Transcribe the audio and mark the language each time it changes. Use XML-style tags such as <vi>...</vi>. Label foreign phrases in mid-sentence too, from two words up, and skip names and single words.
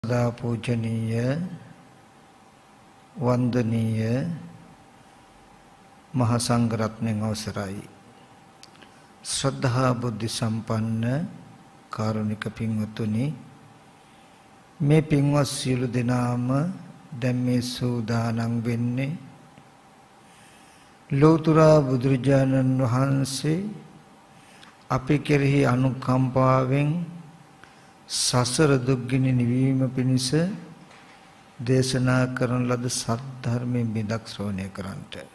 <si>සදා පූජනීය වන්දනීය මහාසංඝරත්නය අවසරයි ශ්‍රද්ධා බුද්ධි සම්පන්න කාරුණික පින්වතුනි මේ පින්වත් සියලු දෙනාම දැන් මේ සූදානම් වෙන්නේ ලෝතර බුදුරජාණන් වහන්සේ අපි කෙරෙහි අනුකම්පාවෙන් සසර දුක්ගිනි නිවීම පිණිස දේශනා කරන ලද සත්‍ය ධර්මයෙන් බිඳක් ශ්‍රවණය කරන්ට.</si>